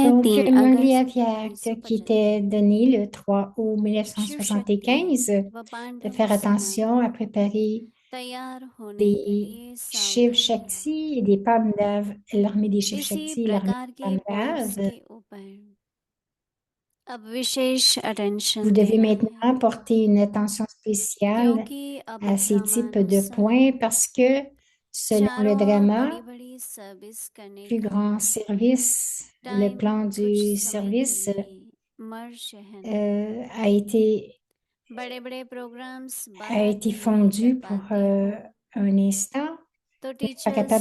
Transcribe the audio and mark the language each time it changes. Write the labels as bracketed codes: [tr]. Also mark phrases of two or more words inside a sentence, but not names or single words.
[fr] Donc, 3 Murli [hi] अगस्त [fr] Aviat, qui [hi] 1950 [fr] était donné le 3 août [hi] शिव शक्ति [fr] 1975, [hi] व [fr] de [hi] पांडव [fr] faire [hi] सेना [fr] attention à préparer [hi] तैयार होने के [fr] des [hi] लिए [fr] Shiv [hi] सावधान है। [fr] Shakti et des Pandav, l'armée des Shiv [hi] इसी [fr] Shakti et l'armée [hi] प्रकार [fr] des [hi] के बोर्ड्स [fr] Pandav. [hi] के ऊपर अब विशेष [fr] Vous [hi] अटेंशन [fr] devez [hi] देना है [fr] maintenant porter une attention spéciale [hi] क्योंकि अब [fr] à ces types de [hi] ड्रामानुसार [fr] points parce que selon le [hi] चारों ओर बड़ी [fr] drama, [hi] बड़ी सर्विस करने [fr] plus [hi] का [fr] grand service, le [hi] टाइम [fr] plan [hi] कुछ [fr] du [hi] समय के [fr] service [hi] लिए मर्ज है बड़े बड़े प्रोग्राम्स [fr] a [hi] बाहर [fr] été [hi] नहीं कर [fr] fondu pour [hi] पाते हो [fr] un instant. [hi] तो [fr] Vous n'êtes pas capable